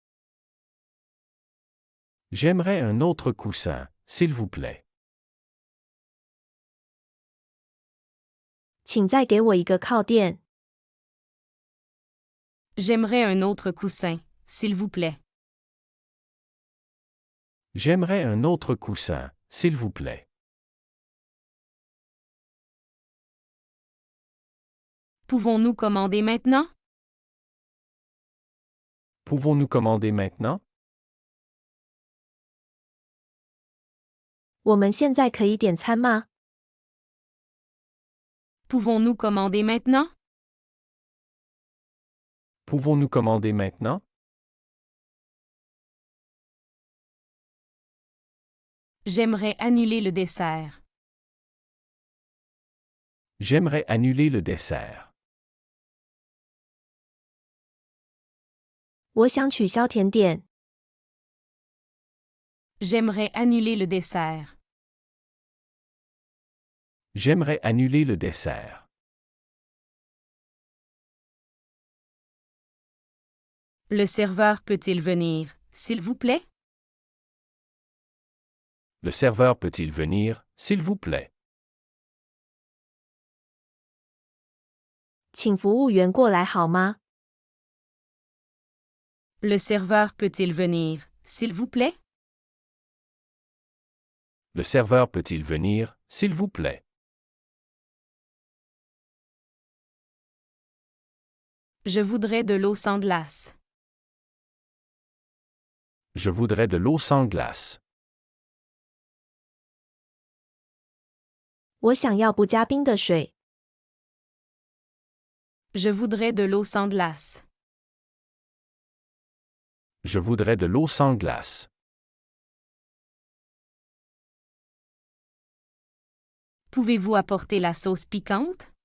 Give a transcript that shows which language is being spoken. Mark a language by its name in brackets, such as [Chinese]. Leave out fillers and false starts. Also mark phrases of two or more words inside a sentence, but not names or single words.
[French] J'aimerais un autre coussin, s'il vous plaît. [Chinese] 请再给我一个靠垫。 [French] J'aimerais un autre coussin, s'il vous plaît. J'aimerais un autre coussin, s'il vous plaît. Pouvons-nous commander maintenant? Pouvons-nous commander maintenant? [Chinese] 我们现在可以点餐吗？ [French] Pouvons-nous commander maintenant? Pouvons-nous commander maintenant? J'aimerais annuler le dessert. J'aimerais annuler le dessert. [Chinese] 我想取消甜点。 [French] J'aimerais annuler le dessert. J'aimerais annuler le dessert. Le serveur peut-il venir, s'il vous plaît? Le serveur peut-il venir, s'il vous plaît? [Chinese] 请服务员过来好吗？ [French] Le serveur peut-il venir, s'il vous plaît? Le serveur peut-il venir, s'il vous plaît? Je voudrais de l'eau sans glace. Je voudrais de l'eau sans glace. [Chinese] 我想要不加冰的水。 [French] Je voudrais de l'eau sans glace. Je voudrais de l'eau sans glace. Pouvez-vous apporter la sauce piquante?